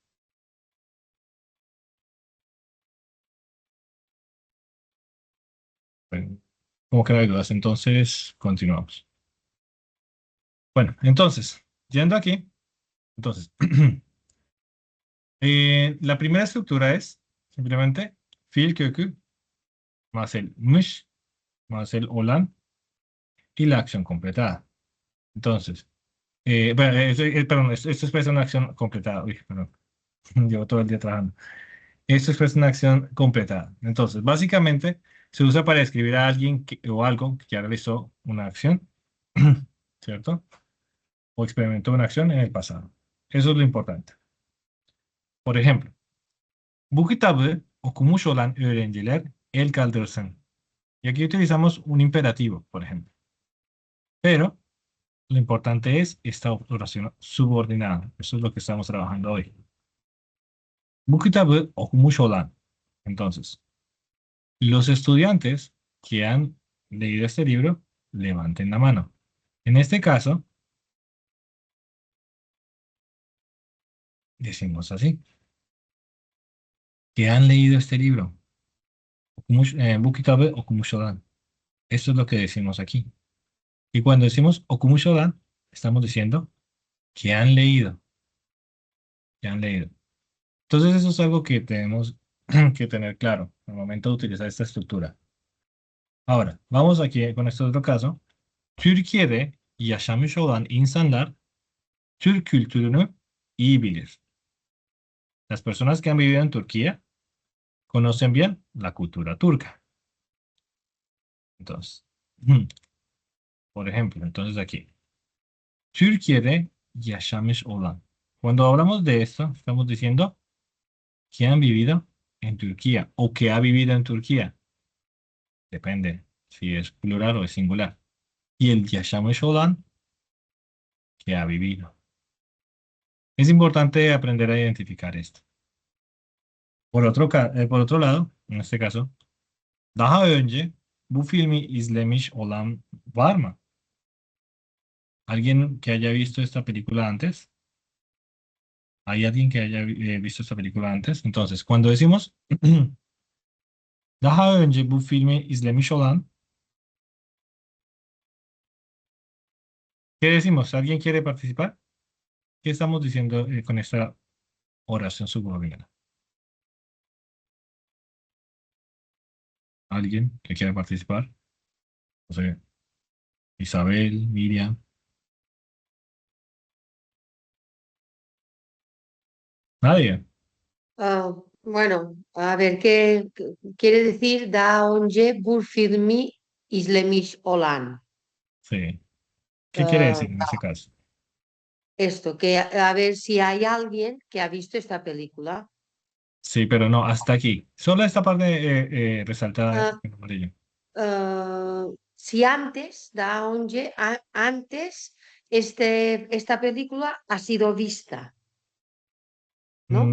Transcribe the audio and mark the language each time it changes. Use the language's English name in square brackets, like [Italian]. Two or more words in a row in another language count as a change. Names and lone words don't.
[Spanish] Bueno, como que no hay dudas, entonces continuamos. Bueno, entonces, yendo aquí, entonces, la primera estructura es simplemente [Turkish] fiil kökü [Spanish] más el mış más el olan y la acción completada. Entonces, perdón, esto expresa una acción completada. Uy, perdón, llevo todo el día trabajando. Esto expresa una acción completada. Entonces, básicamente, se usa para describir a alguien o algo que ya realizó una acción, ¿cierto? O experimentó una acción en el pasado. Eso es lo importante. Por ejemplo, [Turkish] bu kitabı okumuş olan öğrenciler el kaldırsın. [Spanish] Y aquí utilizamos un imperativo, por ejemplo. Pero lo importante es esta oración subordinada. Eso es lo que estamos trabajando hoy. [Turkish] Bu kitabı okumuş olan. [Spanish] Entonces, los estudiantes que han leído este libro, levanten la mano. En este caso, decimos así, que han leído este libro. [Turkish] Bu kitabı okumuş olan. [Spanish] Esto es lo que decimos aquí. Y cuando decimos [Turkish] okumuş olan, [Spanish] estamos diciendo que han leído, que han leído. Entonces, eso es algo que tenemos que tener claro al momento de utilizar esta estructura. Ahora, vamos aquí con este otro caso. [Turkish] Türkiye'de yaşamış olan insanlar Türk kültürünü iyi bilir. [Spanish] Las personas que han vivido en Turquía conocen bien la cultura turca. Entonces, por ejemplo, entonces aquí, [Turkish] Türkiye'de yaşamış olan. [Spanish] Cuando hablamos de esto, estamos diciendo que han vivido en Turquía o que ha vivido en Turquía. Depende si es plural o es singular. Y el [Turkish] yaşamış olan, [Spanish] que ha vivido. Es importante aprender a identificar esto. Por otro lado, en este caso, [Turkish] daha önce bu filmi izlemiş olan var mı? [Spanish] ¿Alguien que haya visto esta película antes? ¿Hay alguien que haya visto esta película antes? Entonces, cuando decimos [Turkish] daha önce bu filmi izlemiş olan, [Spanish] ¿qué decimos? ¿Alguien quiere participar? ¿Qué estamos diciendo con esta oración subordinada? ¿Alguien que quiera participar? No sé, Isabel, Miriam, nadie. Bueno, a ver, ¿qué quiere decir [Turkish] daha önce bu filmi izlemiş olan? [Spanish] Sí. ¿Qué quiere Ah, decir en ese caso? esto, que a ver si hay alguien que ha visto esta película. Sí, pero no, hasta aquí. Solo esta parte resaltada Ah, en amarillo. si antes, da onde, antes esta película ha sido vista, ¿no?